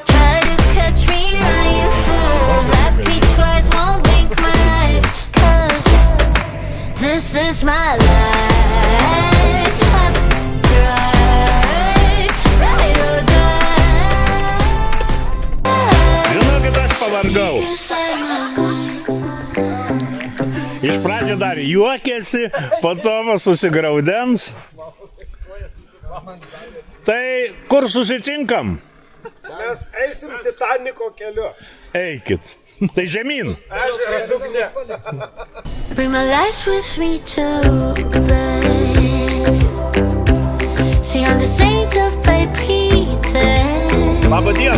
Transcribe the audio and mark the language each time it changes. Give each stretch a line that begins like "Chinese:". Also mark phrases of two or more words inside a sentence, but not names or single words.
English: Try to catch me now, you fools. Ask me twice, won't blink my eyes. 'Cause this is my life. I've tried, ride or die.
Lithuanian: Žinokit, aš pavargau.
English: Inside my mind.
Lithuanian: Iš pradžio dar juokėsi, po to susigraudens. Tai kur susitinkam? Mes eisim Titaniko keliu. Eikit. Tai žemyn. Ežero dugne.
English: Bring my lights with me to bed. See, I'm the saint of my pretend.
Lithuanian: Labą dieną.